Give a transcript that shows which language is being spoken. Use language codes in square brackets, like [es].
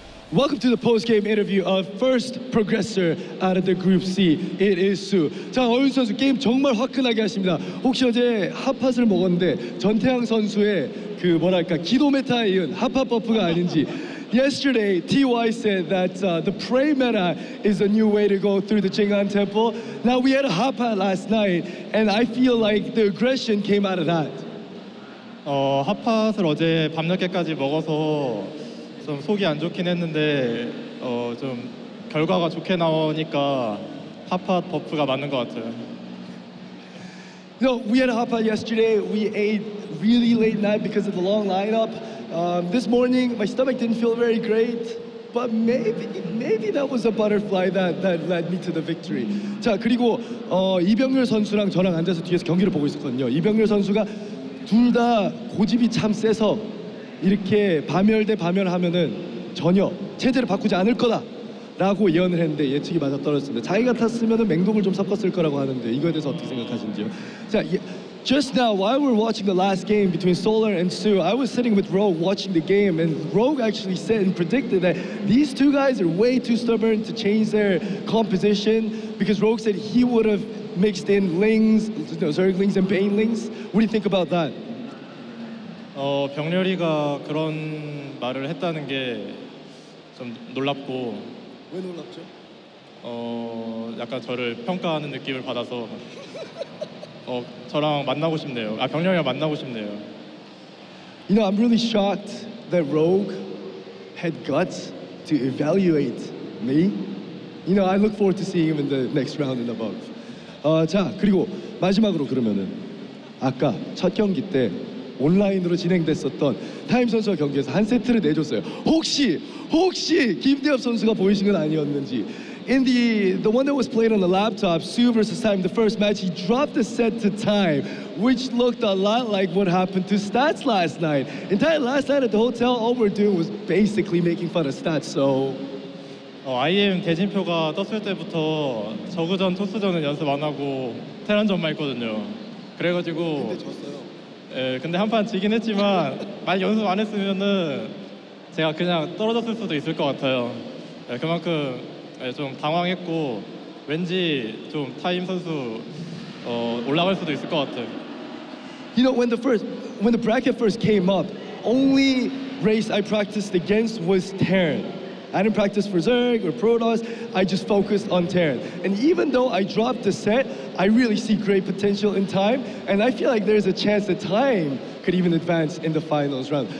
[en] Welcome to the post-game interview of first progressor out of the Group C. It is soO. [ko] 자, 어윤 선수 게임 정말 화끈하게 하십니다. 혹시 어제 핫팟을 먹었는데 전태양 선수의 그 뭐랄까 기도 메타에 이은 핫팟 버프가 아닌지 [en] yesterday, TY said that the pray meta is a new way to go through the Jing'an Temple. Now, we had a hotpot last night, and I feel like the aggression came out of that. [ko] 핫팟을 어제 밤늦게까지 먹어서 좀 속이 안 좋긴 했는데 좀 결과가 좋게 나오니까 핫팟 버프가 맞는 것 같아요. [en] No, we had a hotpot yesterday. We ate really late night because of the long lineup. This morning, my stomach didn't feel very great, but maybe that was a butterfly that led me to the victory. [ko] 자, 그리고 이병렬 선수랑 저랑 앉아서 뒤에서 경기를 보고 있었거든요. 이병렬 선수가 둘 다 고집이 참 세서 이렇게 파멸 대 파멸하면은 전혀 체제를 바꾸지 않을 거다라고 예언을 했는데 예측이 맞아 떨어졌습니다. 자기 같았으면은 맹독을 좀 섞었을 거라고 하는데 이거에 대해서 어떻게 생각하시는지요? [en] 자, just now while we're watching the last game between soO and soO, I was sitting with Rogue watching the game, and Rogue actually said and predicted that these two guys are way too stubborn to change their composition, because Rogue said he would have mixed in Lings, Zerglings and Banelings. What do you think about that? [ko] 병렬이가 그런 말을 했다는 게 좀 놀랍고. 왜 놀랍죠? 약간 저를 평가하는 느낌을 받아서 저랑 만나고 싶네요. 병렬이랑 만나고 싶네요. [en] You know, I'm really shocked that Rogue had guts to evaluate me. You know, I look forward to seeing him in the next round and above. [ko] 자, 그리고 마지막으로 그러면은 아까 첫 경기 때 온라인으로 진행됐었던 타임 선수와 경기에서 한 세트를 내줬어요. 혹시 김대엽 선수가 보이신 건 아니었는지. [en] In the one that was played on the laptop, soO versus Time, the first match, he dropped the set to Time, which looked a lot like what happened to Stats last night. Entire last night at the hotel, all we're doing was basically making fun of Stats. So. [ko] IEM 대진표가 떴을 때부터 저그전, 토스전은 연습 안 하고 테란전만 했거든요. 그래가지고. 근데 졌어요. 근데 한 판 지긴 했지만 많이 연습 안 했으면은 제가 그냥 떨어졌을 수도 있을 것 같아요. 그만큼 좀 당황했고 왠지 좀 타임 선수 올라갈 수도 있을 것 같아요. [en] You know, when the bracket first came up, only race I practiced against was Terran. I didn't practice for Zerg or Protoss. I just focused on Terran. And even though I dropped the set, I really see great potential in Time. And I feel like there's a chance that Time could even advance in the finals round.